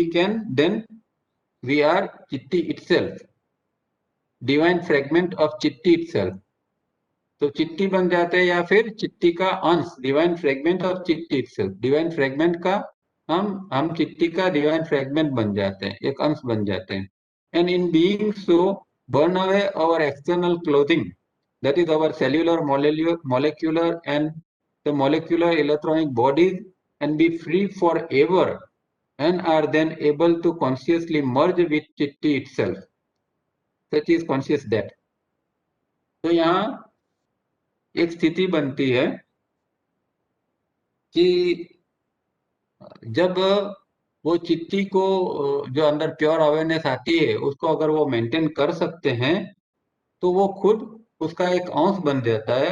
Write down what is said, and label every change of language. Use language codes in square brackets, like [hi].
[en] We can then we are chitti itself, divine fragment of chitti itself. [hi] तो चिट्टी बन जाते हैं, या फिर चिट्टी का अंश, [en] divine fragment of chitti itself, [hi] डिवाइन फ्रेगमेंट का हम चिट्टी का डिवाइन फ्रेगमेंट बन जाते हैं, एक अंश बन जाते हैं। [en] And in being so burn away our external clothing, that is our cellular, molecular and the molecular electronic bodies, and be free forever, and are then able to consciously merge with chitti itself, such is conscious death। [hi] तो यहाँ एक स्थिति बनती है कि जब वो चिट्टी को जो अंदर प्योर अवेयरनेस आती है, उसको अगर वो मेंटेन कर सकते हैं, तो वो खुद उसका एक अंश बन जाता है।